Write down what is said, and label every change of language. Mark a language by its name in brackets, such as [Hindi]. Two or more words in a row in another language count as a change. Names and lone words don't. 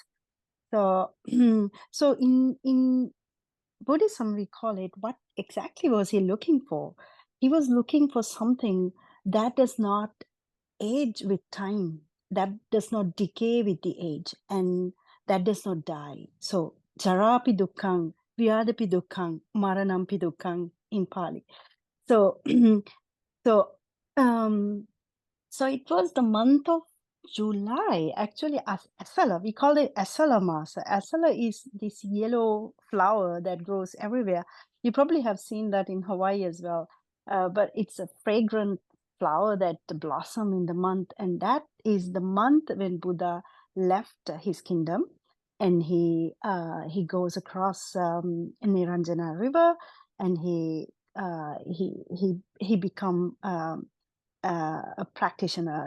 [English] So so in Buddhism, we call it, what exactly was he looking for? He was looking for something that does not age with time, that does not decay with the age, and that does not die. So, [Pali] jarapi dukkhang, vyadapi dukkhang, maranampi dukkhang [English] in Pali. So, so, so it was the month of July, actually, Asala. We call it Asala Masa. Asala is this yellow flower that grows everywhere. You probably have seen that in Hawaii as well. But it's a fragrant flower that blossom in the month, and that is the month when Buddha left his kingdom, and he goes across Niranjana River, and he become a practitioner.